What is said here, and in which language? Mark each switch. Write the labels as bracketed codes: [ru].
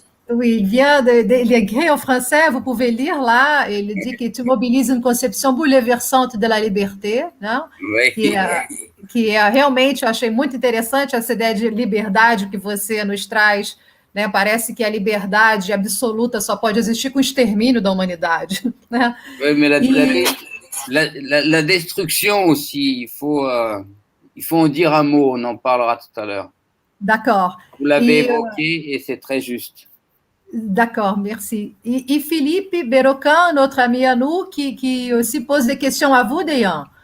[fr] Oui, il écrit en français, vous pouvez lire là, il dit que tu mobilises une concepção bouleversante de la liberté, né? Oui. [pt] Que realmente eu achei muito interessante essa ideia de liberdade que você nos traz, né? Parece que a liberdade absoluta só pode existir com o extermínio da humanidade, né? [fr] Oui, mais la destruction aussi, il faut en dire un mot, on en parlera tout à l'heure. D'accord. Vous l'avez évoqué et c'est très juste. D'accord, merci. Et Philippe Berocan, notre ami à nous, qui aussi pose des questions à vous, Dejan.